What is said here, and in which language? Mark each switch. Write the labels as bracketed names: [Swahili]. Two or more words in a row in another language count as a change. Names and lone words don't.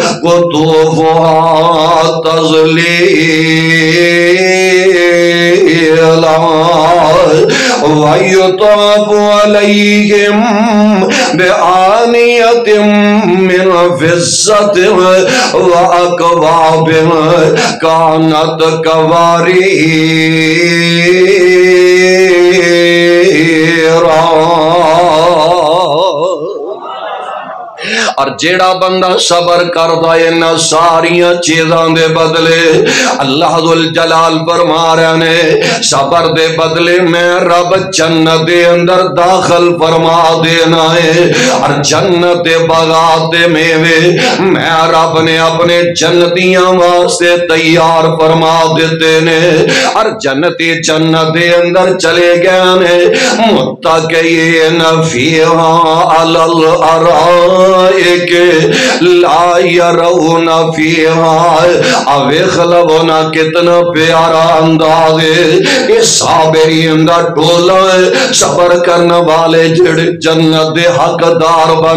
[Arabic] قطوفها تذليلا ويطاف عليهم بآنية من فضة وأكواب كانت قواريرا اور [Punjabi] جیڑا بندہ صبر کردا ہے نہ ساریاں چیزاں دے بدلے اللہ ذل جلال فرما رہے نے صبر دے بدلے میں رب جنت دے اندر داخل فرما دینا ہے اور جنت دے باغات دے میوے میں رب نے اپنے جنتیاں واسطے تیار فرما دیتے نے اور جنتی جنت دے اندر چلے گئے نے [Arabic] متکئین فیہا علی الارائک لا یرون فیہا [Punjabi] اویخ لونا کتنا پیارا انداز ہے اس صابرین دا ٹولا ہے صبر کرنے والے جڑ جنت دے حقدار بن